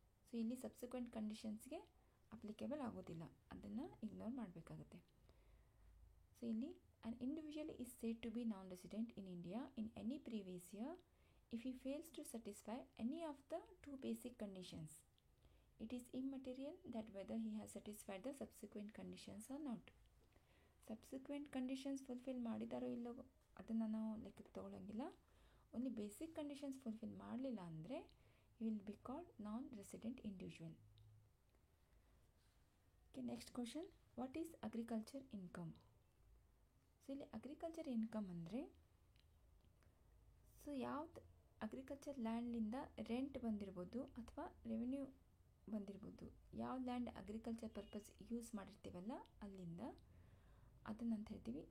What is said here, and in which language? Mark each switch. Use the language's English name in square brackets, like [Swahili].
[Kannada] So ಇಲ್ಲಿ subsequent ಕಂಡೀಷನ್ಸ್ಗೆ applicable ಆಗೋದಿಲ್ಲ, ಅದನ್ನು ಇಗ್ನೋರ್ ಮಾಡಬೇಕಾಗುತ್ತೆ. [English] So ಇಲ್ಲಿ an individual is said to be non resident in India in any previous year if he fails to satisfy any of the 2 basic conditions. It is immaterial that whether he has satisfied the subsequent conditions or not. [Kannada] Subsequent conditions fulfill ಮಾಡಿದಾರೋ ಇಲ್ಲೋ ಅದನ್ನು ನಾವು ಲೆಕ್ಕಕ್ಕೆ ತೊಗೊಳಂಗಿಲ್ಲ. [English] only basic conditions fulfil [Kannada] ಮಾಡಲಿಲ್ಲ ಅಂದರೆ [English] he will be called non-resident individual. Okay, next question. What is agriculture income? [Kannada] So ಇಲ್ಲಿ agriculture income ಅಂದರೆ so ಯಾವ್ದು agriculture ಲ್ಯಾಂಡ್ಲಿಂದ rent ಬಂದಿರ್ಬೋದು ಅಥವಾ ರೆವಿನ್ಯೂ ಬಂದಿರ್ಬೋದು, ಯಾವ ಲ್ಯಾಂಡ್ ಅಗ್ರಿಕಲ್ಚರ್ ಪರ್ಪಸ್ ಯೂಸ್ ಮಾಡಿರ್ತೀವಲ್ಲ ಅಲ್ಲಿಂದ ಅದನ್ನಂತ ಹೇಳ್ತೀವಿ.